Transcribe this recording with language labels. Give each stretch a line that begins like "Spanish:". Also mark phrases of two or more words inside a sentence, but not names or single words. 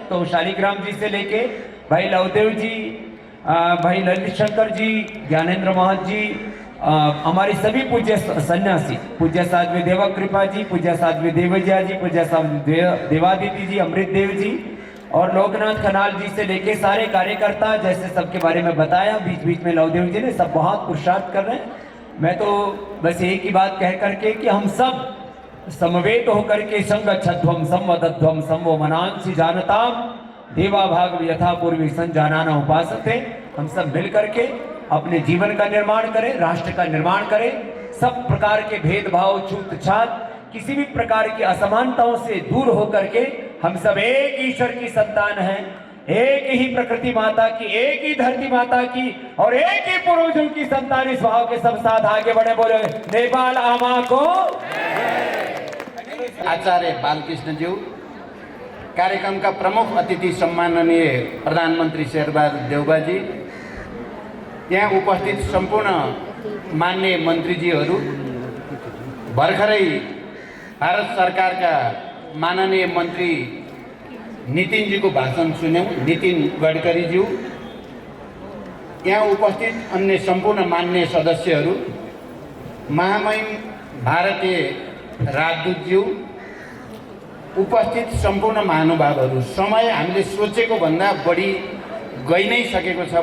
Hindi: तो शालिग्राम जी से लेके भाई लवदेव जी, भाई ललित शंकर जी, ज्ञानेंद्र महत जी, हमारे सभी पूज्य सन्यासी, पूज्य साध्वी देवक कृपा जी, पूज्य साध्वी देवजिया जी, पूज्य साध्वी देवादिति जी, अमृत देव जी और लोकनाथ खनाल जी से लेके सारे कार्यकर्ता, जैसे सबके बारे में बताया, बीच बीच में लवदेव जी ने, सब बहुत पुरुषार्थ कर रहे हैं। मैं तो बस एक ही बात कह करके कि हम सब समवेत होकर के
Sanskrit: संगच्छध्वम संवदध्वम संवो मनांसि जानताम देवा भाग यथा पूर्वी संजानाना उपासते।
Hindi: हम सब मिल करके अपने जीवन का निर्माण करें, राष्ट्र का निर्माण करें, सब प्रकार के भेदभाव छूत छात किसी भी प्रकार की असमानताओं से दूर होकर के हम सब एक ईश्वर की संतान हैं, एक ही प्रकृति माता की, एक ही धरती माता की और एक ही पूर्वजों की संतान। इस भाव के सब साथ आगे बढ़े, बोले नेपाल आमा को।
Nepali: आचार्य बालकृष्ण ज्यू, कार्यक्रम का प्रमुख अतिथि सम्माननीय प्रधानमंत्री शेरबहादुर देउबा जी, यहाँ उपस्थित संपूर्ण मान्य मन्त्रीजीहरू, भर्खरै भारत सरकार का माननीय मंत्री नितिन जी को भाषण सुन्यौं, नितिन गडकरी ज्यू, यहाँ उपस्थित अन्य संपूर्ण मान्य सदस्यहरू, महामहिम भारतीय राजदूत ज्यू, उपस्थित संपूर्ण महानुभावहरू, समय हामीले सोचेको भन्दा बढी गइ नै सकेको छ।